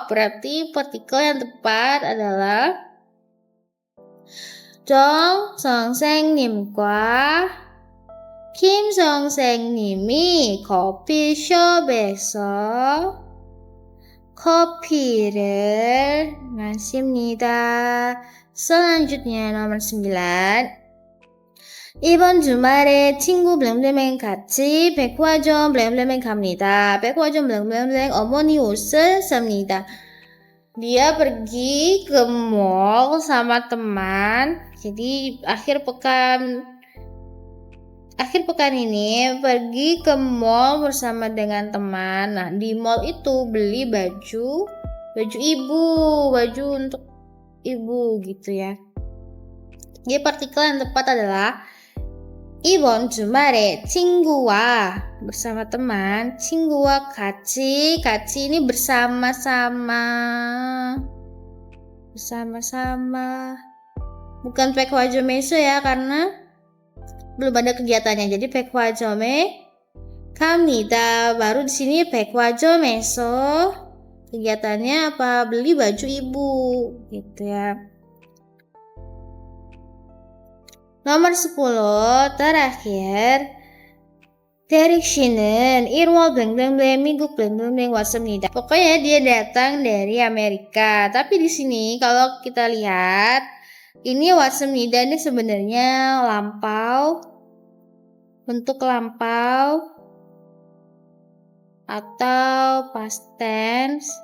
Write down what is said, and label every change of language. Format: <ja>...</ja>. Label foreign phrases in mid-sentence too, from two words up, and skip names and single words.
<id>Berarti partikel yang tepat adalah</id> <ko>정 선생님과 김 선생님이 커피숍에서 커피를 마십니다.</ko> <id>Selanjutnya nomor 9.</id> <ko>이번 주말에 친구 블랭블랭 같이 백화점 블랭블랭 갑니다. 백화점 블랭블랭 어머니 옷을 삽니다.</ko> <id>Dia pergi ke mall sama teman. Jadi akhir pekan ini pergi ke mall bersama dengan teman. Nah, di mall itu beli baju untuk ibu gitu ya. Jadi partikel yang tepat adalah</id> <ko>이번 주말에 친구와</ko> <id>bersama teman,</id> <ko>친구와 같이</ko> <id>ini bersama-sama. Bukan 백화점에서 ya karena belum ada kegiatannya.</id> <ko>Jadi 백화점에 갑니다.</ko> <id>Baru di sini 백화점에서 kegiatannya apa? Beli baju ibu gitu ya. Nomor 10 terakhir.</id> <ko>Derek 씨는 1월 블랭블랭블랭 미국 블랭블랭블랭 왔습니다.</ko> <id>Pokoknya dia datang dari Amerika. Tapi di sini kalau kita lihat ini 왔습니다 ini sebenarnya bentuk lampau atau</id> <en>past tense.</en>